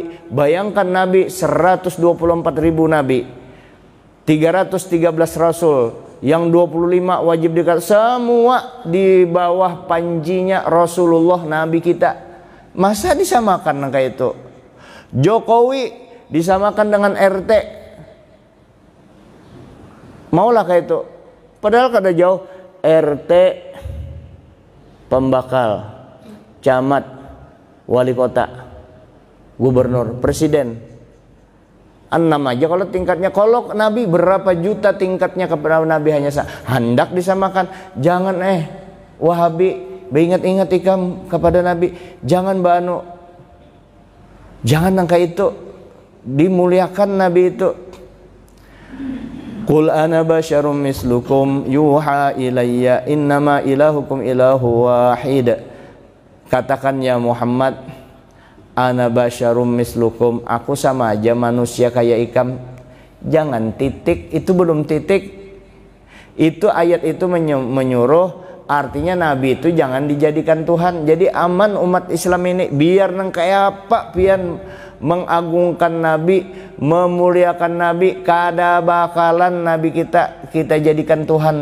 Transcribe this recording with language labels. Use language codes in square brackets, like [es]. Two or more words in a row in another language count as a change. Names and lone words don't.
[id] Bayangkan Nabi 124.000 nabi. 313 rasul. Yang 25 wajib dikatakan. Semua di bawah panjinya Rasulullah Nabi kita. Masa disamakan kayak itu? Jokowi disamakan dengan RT, [bjn] maulah kayak itu. Padahal kada jauh. [id] RT pembakal, camat, wali kota, gubernur, presiden. 6 aja kalau tingkatnya. Kalau Nabi berapa juta tingkatnya kepada Nabi hanya hendak disamakan. [bjn] Jangan Wahabi beringat-ingat ikam kepada Nabi. Jangan banu. Jangan angka itu. [id] Dimuliakan Nabi itu. [ar] قل أنا بشر مثلكم يوحى إلي أنما إلهكم إله واحد. [id] Katakan ya Muhammad, [ar] أنا بشر مثلكم, [bjn] aku sama aja manusia kayak ikam. [id] Jangan titik, itu belum titik. Itu ayat itu menyuruh. Artinya Nabi itu jangan dijadikan Tuhan. Jadi aman umat Islam ini. [bjn] Biar nang kayak apa pian mengagungkan Nabi, memuliakan Nabi, kada bakalan Nabi kita jadikan Tuhan.